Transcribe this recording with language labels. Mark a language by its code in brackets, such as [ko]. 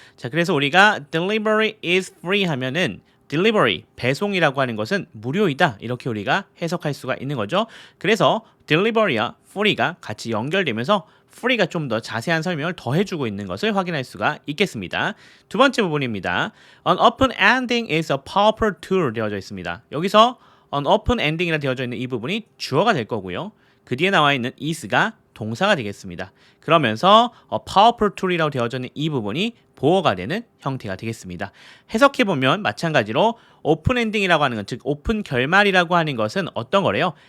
[ko] 자, 그래서 우리가 [en] delivery is free [ko] 하면은 delivery, 배송이라고 하는 것은 무료이다. 이렇게 우리가 해석할 수가 있는 거죠. 그래서 delivery와 free가 같이 연결되면서 free가 좀 더 자세한 설명을 더 해주고 있는 것을 확인할 수가 있겠습니다. 두 번째 부분입니다. [en] An open ending is a powerful tool [ko] 되어져 있습니다. 여기서 [en] an open ending [ko] 이라 되어져 있는 이 부분이 주어가 될 거고요. 그 뒤에 나와 있는 is가 동사가 되겠습니다. 그러면서 powerful tool이라고 되어져 있는 이 부분이 보어가 되는 형태가 되겠습니다. 해석해보면 마찬가지로 오픈 엔딩이라고 하는 것, 즉 오픈 결말이라고 하는 것은 어떤 거래요?